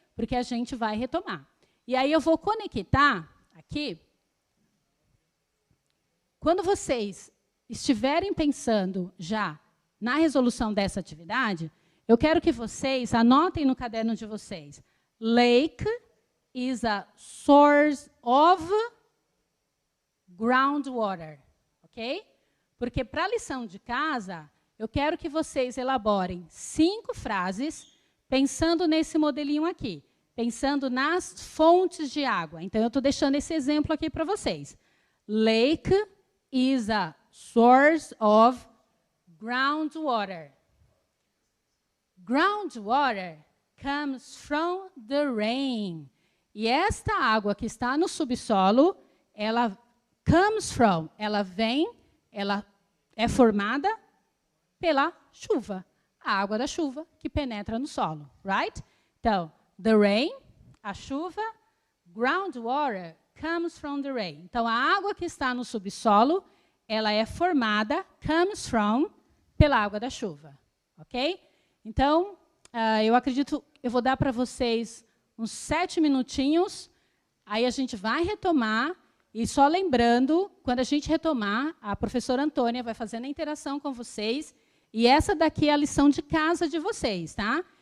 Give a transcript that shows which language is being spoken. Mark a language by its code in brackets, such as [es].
[pt] Porque a gente vai retomar. E aí eu vou conectar aqui. Quando vocês estiverem pensando já na resolução dessa atividade, eu quero que vocês anotem no caderno de vocês. [en] Lake is a source of groundwater, ok? [pt] Porque para a lição de casa, eu quero que vocês elaborem 5 frases pensando nesse modelinho aqui, pensando nas fontes de água. Então, eu estou deixando esse exemplo aqui para vocês. [en] Lake is a source of groundwater. Groundwater comes from the rain. [pt] E esta água que está no subsolo, ela [en] comes from, [pt] ela vem, ela é formada pela chuva, a água da chuva que penetra no solo, right? Então, the rain, a chuva, [en] groundwater comes from the rain. [pt] Então, a água que está no subsolo, ela é formada, [en] comes from, [pt] pela água da chuva, ok? Então, eu acredito, eu vou dar para vocês uns 7 minutinhos, aí a gente vai retomar, e só lembrando, quando a gente retomar, a professora Antônia vai fazendo a interação com vocês, e essa daqui é a lição de casa de vocês, tá?